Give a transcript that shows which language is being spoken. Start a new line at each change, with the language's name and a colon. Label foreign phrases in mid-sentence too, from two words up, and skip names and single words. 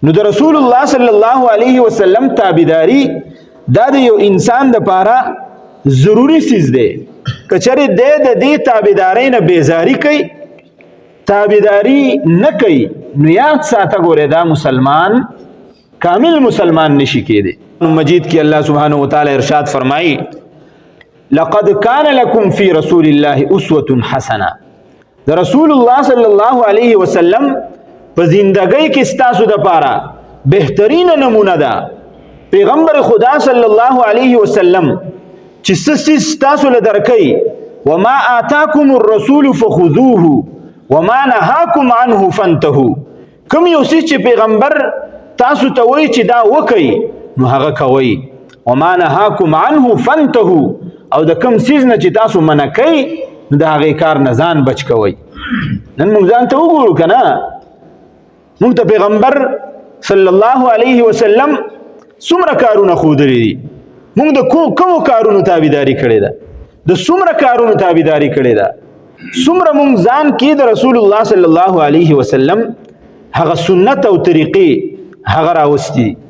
Pashto: نو د رسول الله صلی الله علیه وسلم تابعداري دا د یو انسان د پاره ضروری سیز دی. کچری د دې تابعداري نه بیزاری کوي، تابعداري نه کوي، نو یاد ساته ګوره دا مسلمان کامل مسلمان نشي کېدی. مجید کی الله سبحانه وتعالی ارشاد فرمایي
Arabic: لقد كان لكم في رسول الله اسوه حسنه.
Pashto: د رسول الله صلی الله علیه وسلم په زندګۍ کې ستاسو د پاره بهترین نمونه ده. پیغمبر خدا صلی الله علیه وسلم چې څه ستاسو له درکې
Arabic: وما آتاکم الرسول فخذوه وما نهاکم عنه فانتهوا.
Pashto: کوم یو څه چې پیغمبر تاسو ته وایي چې دا وکئ نو هغه کوئ.
Arabic: وما نهاکم عنه فانتهوا،
Pashto: او د کوم څیز نه چې تاسو منع کوئ نو د هغې کار نه ځان بچ کوئ. نن موږ ځان ته وګورو که نه، موږ ته پیغمبر صلی الله علیه وسلم څومره کارونه ښودلي دي. موږ د کومو کارونو تابعداري کړې ده، د څومره کارونو تابعداري کړې ده، څومره موږ ځان کې د رسول الله صلی الله علیه وسلم هغه سنت او طریقې هغه راوستي.